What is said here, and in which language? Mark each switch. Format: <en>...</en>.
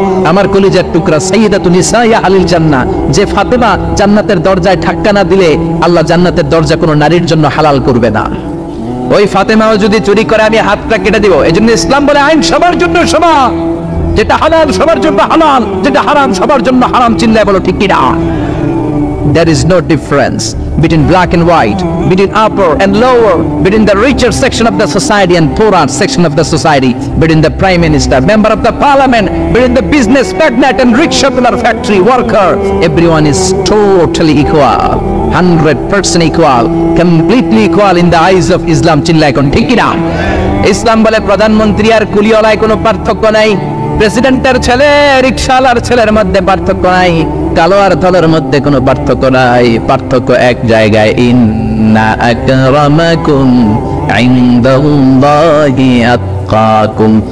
<bn>আমার কলিজার টুকরা</bn> <ar>সাইয়্যিদাতুন নিসাই আহলিল জান্নাহ,</ar> <bn>যে ফাতেমা জান্নাতের দরজায় ধাক্কা না দিলে আল্লাহ জান্নাতের দরজা কোনো নারীর জন্য হালাল করবে না। ওই ফাতেমাও যদি চুরি করে, আমি হাতটা কেটে দিব। এজন্য ইসলাম বলে আইন সবার জন্য সমান। যেটা হালাল সবার জন্য হালাল, যেটা হারাম সবার জন্য হারাম। চিল্লায় বলো ঠিক কিনা?</bn> <en>There is no difference between black and white, between upper and lower, between the richer section of the society and poorer section of the society, between the prime minister, member of the parliament, between the business magnate and rickshaw puller, factory worker. Everyone is totally equal. 100% equal, completely equal in the eyes of Islam.</en> <bn>চিল্লায় কোন ঠিক কিনা? ইসলাম বলে প্রধানমন্ত্রী আর কুলিওয়ালায় কোনো পার্থক্য নাই, প্রেসিডেন্টের ছেলে রিকশাওয়ালার ছেলের মধ্যে পার্থক্য নাই, কালো আর ধলার মধ্যে কোনো পার্থক্য নাই। পার্থক্য এক জায়গায়,</bn> <ar>ইন্না আকরামাকুম ইনদাল্লাহি আতকাকুম।</ar>